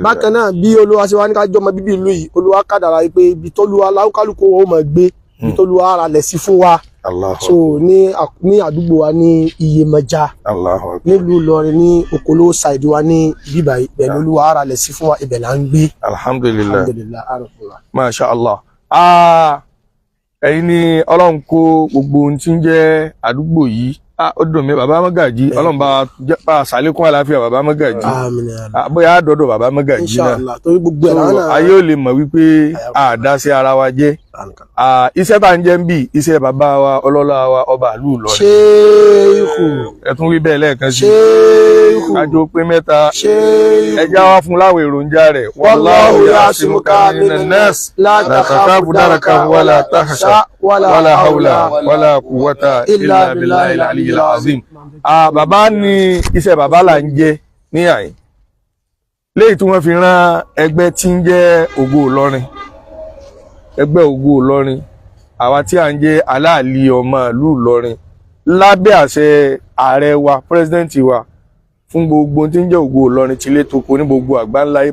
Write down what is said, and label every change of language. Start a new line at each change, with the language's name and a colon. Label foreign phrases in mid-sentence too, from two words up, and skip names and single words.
Yoruba: bákan náà bí Olúwa ṣe wá ní ká jọ ọmọ bíbí ìlú yìí Olúwa kádàrá pé ibi tólúwa láwùkálùkù wọn ó máa gbé ibi tólúwa ara lẹ̀ sí fún wa Allahu so ní àdúgbò wa ní Iyemọja
Arabic: الله أكبر.
Yoruba: nílùú Ìlọrin ní Okolo side wa ní bíbá ibẹ̀ lÓlúwa ara lẹ̀ sí fún wa ibẹ̀ là ń gbé Alhamdulillah.
Arabic: الحمد لله عرف الله. ما شاء الله.
Yoruba: Ẹ̀yin ni Ọlọ́run kó gbogbo ohun tí ń jẹ́ àdúgbò yìí. Ó dùn mí bàbá Mọ́gàjí. Ọlọ́run bá ṣàlékún àlàáfíà bàbá Mọ́gàjí. àmín Bóyá àdọ́dọ̀ bàbá Mọ́gàjí náà. inshallah torí gbogbo ẹ̀ láwọn náà. Ayé ò lè mọ̀ wípé àdá sí ara wa jẹ́. Iṣẹ́ tá ń jẹ́ ń bì iṣẹ́ bàbá wa ọlọ́lá wa ọba ìlú Ìlọrin. ṣéèkù Ẹ tún wí bẹ́ẹ̀ lẹ́ẹ̀kan sí. ṣéèkù Kájọ pé mẹ́ta. ṣéèkù. Ẹja wá fún láwọn èròjà rẹ̀.
Arabic: والله يعصمك من الناس لا تخاف دركا ولا تخشى ولا حول ولا قوة إلا بالله العلي العظيم.
Yoruba: Bàbá ní iṣẹ́ bàbá là ń jẹ ní àyè. Léyìí tí wọ́n fi rán ẹgbẹ́ tí ń jẹ́ Ògo Ìlọrin. Ẹgbẹ́ Ògo Ìlọrin. Àwa tí à ń jẹ́ aláàlí ọmọ ìlú Ìlọrin. Lábẹ́ àṣẹ ààrẹ wa, pírẹsidẹ́ǹtì wa, fún gbogbo tí ń jẹ́ Ògo Ìlọrin tilé toko ní gbogbo àgbáńláyé.